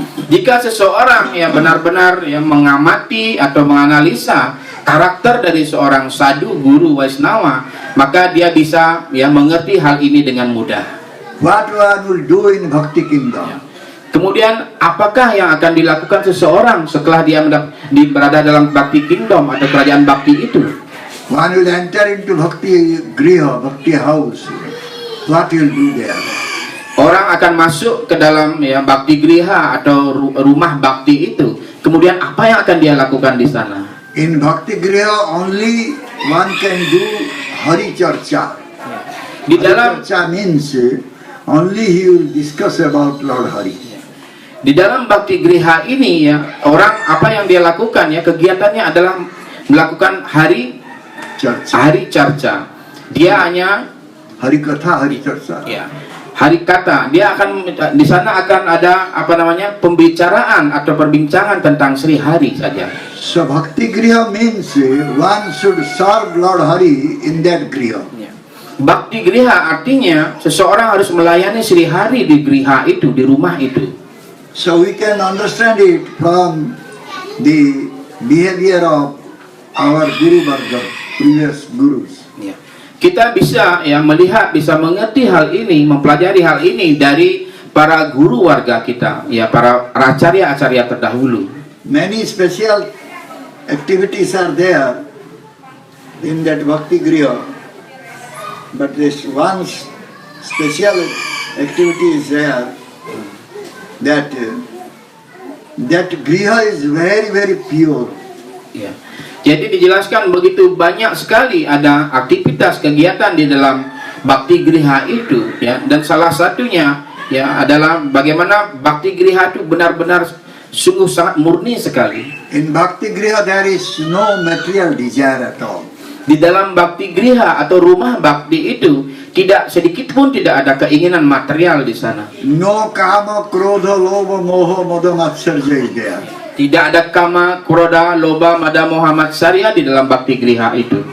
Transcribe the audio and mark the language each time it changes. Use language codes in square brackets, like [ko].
[id] Jika seseorang ya benar-benar ya mengamati atau menganalisa karakter dari seorang sadhu, guru, Vaishnava, maka dia bisa ya mengerti hal ini dengan mudah. [en] What one will do in Bhakti Kingdom? [id] Ya. Kemudian apakah yang akan dilakukan seseorang setelah dia berada dalam Bhakti Kingdom atau kerajaan bakti itu? [en] One will enter into Bhakti Griha, Bhakti house. What will do there? [id] Orang akan masuk ke dalam ya bakti griha atau rumah bakti itu. Kemudian apa yang akan dia lakukan di sana? [en] In Bhakti Griha only one can do Hari Charcha. [id] Di dalam [en] Charcha means only he will discuss about Lord Hari. [id] Di dalam bakti griha ini ya, orang apa yang dia lakukan ya, kegiatannya adalah melakukan hari charcha. Dia hanya [en] Hari Katha, Hari Charcha. [id] ya, hari kata. Dia akan di sana akan ada pembicaraan atau perbincangan tentang Sri Hari saja. [en] So Bhakti Griha means one should serve Lord Hari in that Griha. [id] Bakti griha artinya seseorang harus melayani Sri Hari di griha itu, di rumah itu. [en] So we can understand it from the behavior of our Guru Varga, previous gurus. [id] Ya. Kita bisa ya melihat, bisa mengerti hal ini, mempelajari hal ini dari para guru warga kita, ya para acarya-acarya terdahulu. [en] Many special activities are there in that Bhakti Griha, but this one special activity is there, that Griha is very, very pure. [id] Ya. Jadi dijelaskan begitu banyak sekali ada aktivitas kegiatan di dalam bakti griha itu, ya. Dan salah satunya ya adalah bagaimana bakti griha itu benar-benar sungguh sangat murni sekali. [en] In Bhakti Griha there is no material desire at all. [id] Di dalam bakti griha atau rumah bakti itu tidak sedikit pun tidak ada keinginan material di sana. [en] No kama, krodha, lobha, moha, mada, matsarja is there. [id] Tidak ada kama, kroda, loba, mada, moha, matsarya di dalam bakti griha itu.